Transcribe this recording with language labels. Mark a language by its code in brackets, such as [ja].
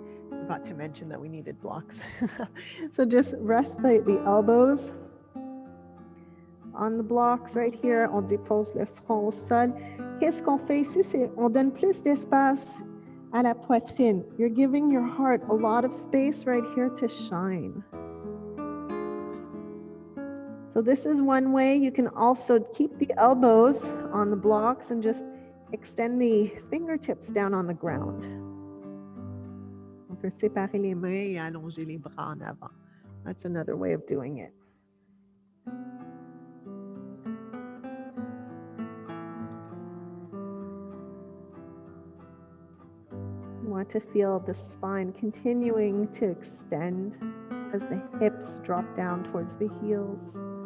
[en] Forgot to mention that we needed blocks. So just rest the elbows on the blocks right here. [fr] On dépose le front au sol. Qu'est-ce qu'on fait ici? C'est on donne plus d'espace à la poitrine. [en] You're giving your heart a lot of space right here to shine. So this is one way. You can also keep the elbows on the blocks and just extend the fingertips down on the ground. [fr] On peut séparer les mains et allonger les bras en avant. [en] That's another way of doing it. You want to feel the spine continuing to extend as the hips drop down towards the heels.